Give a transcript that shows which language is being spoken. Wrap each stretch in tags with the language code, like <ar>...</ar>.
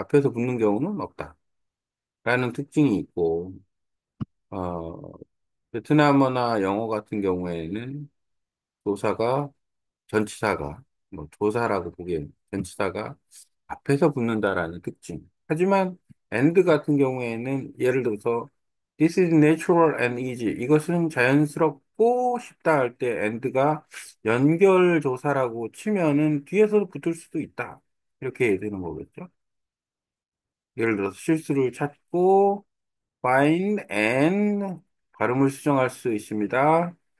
<ko>앞에서 붙는 경우는 없다. 라는 특징이 있고, 어, 베트남어나 영어 같은 경우에는 조사가, 전치사가, 뭐, 조사라고 보기엔 전치사가 앞에서 붙는다라는 특징. 하지만,</ko> <en>and</en> <ko>같은 경우에는 예를 들어서,</ko> <en>this is natural and easy.</en> <ko>이것은 자연스럽고 쉽다 할 때 and가 연결 조사라고 치면은 뒤에서도 붙을 수도 있다. 이렇게 되는 거겠죠. 예를 들어서 실수를 찾고</ko> <en>find and</en> <ko>발음을 수정할 수 있습니다.</ko>